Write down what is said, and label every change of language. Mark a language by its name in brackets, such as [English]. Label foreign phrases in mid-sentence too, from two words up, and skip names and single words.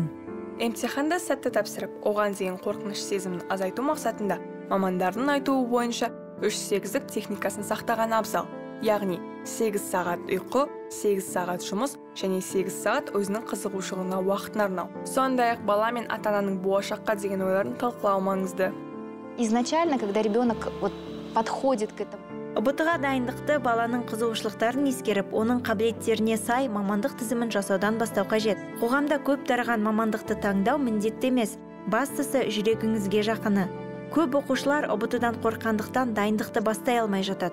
[Kazakh] Емтиханды сәтті тапсырып, оған деген қорқыныш сезімін азайту мақсатында мамандардың айтуы бойынша 3-8-лік техникасын сақтаған абзал. Яғни 8 сағат ұйқы, 8 сағат жұмыс және 8 сағат өзінің қызығушылығына уақытын арнау. Сондай-ақ бала мен ата-ананың болашаққа деген ойларын талқылау маңызды. [Russian] Изначально, когда ребенок подходит к этому. [Kazakh] УБТ-ға дайындықты баланың қызығушылықтарын ескеріп, оның қабілеттеріне сай мамандық тізімін жасаудан бастау қажет. Қоғамда көп тараған мамандықты таңдау міндетті емес, бастысы жүрегіңізге жақыны. Көп оқушылар УБТ-дан қорққандықтан дайындықты бастай алмай жатады.